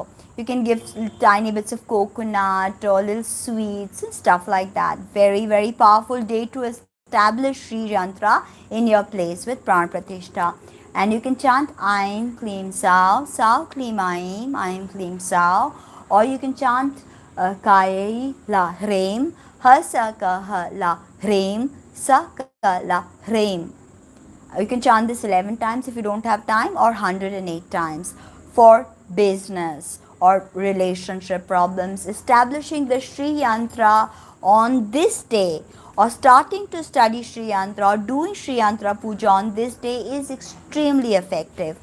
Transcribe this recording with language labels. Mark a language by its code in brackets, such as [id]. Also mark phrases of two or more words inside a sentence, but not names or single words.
[en] You can give tiny bits of coconut or little sweets and stuff like that. Very, very powerful day to establish Sri Yantra in your place with [sa] Pran Pratishtha. [en] And you can chant [sa] Aim Klim Sao, Sao Klim Aim Klim Sao, [en] or you can chant [sa] Kayai La Hreem, Ha Sa Ka Ha La Hreem, Sa Ka La Hreem. [en] You can chant this 11 times if you don't have time, or 108 times for business or relationship problems. Establishing the Shri Yantra on this day, or starting to study Shri Yantra, or doing Shri Yantra Puja on this day is extremely effective.